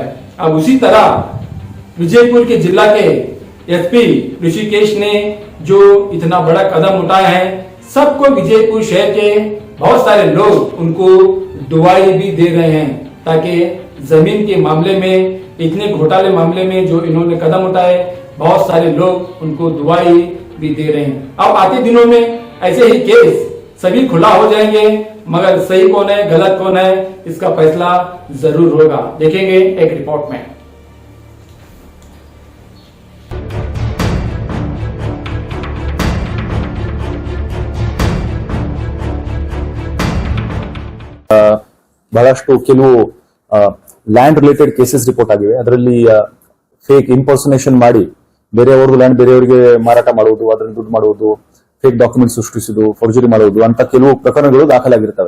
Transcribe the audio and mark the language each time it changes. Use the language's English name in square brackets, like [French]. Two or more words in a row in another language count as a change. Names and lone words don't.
[Hindi] अब उसी तरह विजयपुर के जिला के एसपी ऋषिकेश ने जो इतना बड़ा कदम उठाया है, सबको विजयपुर शहर के बहुत सारे लोग उनको दुआई भी दे रहे हैं, ताकि जमीन के मामले में, इतने घोटाले मामले में जो इन्होंने कदम उठाए, बहुत सारे लोग उनको दुआई भी दे रहे हैं। अब आते दिनों में ऐसे ही केस सभी खुला हो जाएंगे, मगर सही कौन है गलत कौन है इसका फैसला जरूर होगा। देखेंगे एक रिपोर्ट में। [Kannada] ಬಹಳಷ್ಟು ಕೆಲವು [English] land related cases report [Kannada] ಆಗಿವೆ. ಅದರಲ್ಲಿ [English] fake impersonation [Kannada] ಮಾಡಿ ಬೇರೆಯವ್ರದ್ದು ಲ್ಯಾಂಡ್ ಬೇರೆಯವರಿಗೆ ಮಾರಾಟ ಮಾಡುವುದು, ಅದರಲ್ಲಿ ದುಡ್ಡು ಮಾಡುವುದು, [English] fake document [Kannada] ಸೃಷ್ಟಿಸುವುದು, ಫೋರ್ಜರಿ ಮಾಡುವುದು ಅಂತ ಕೆಲವು ಪ್ರಕರಣಗಳು ದಾಖಲಾಗಿರ್ತವೆ.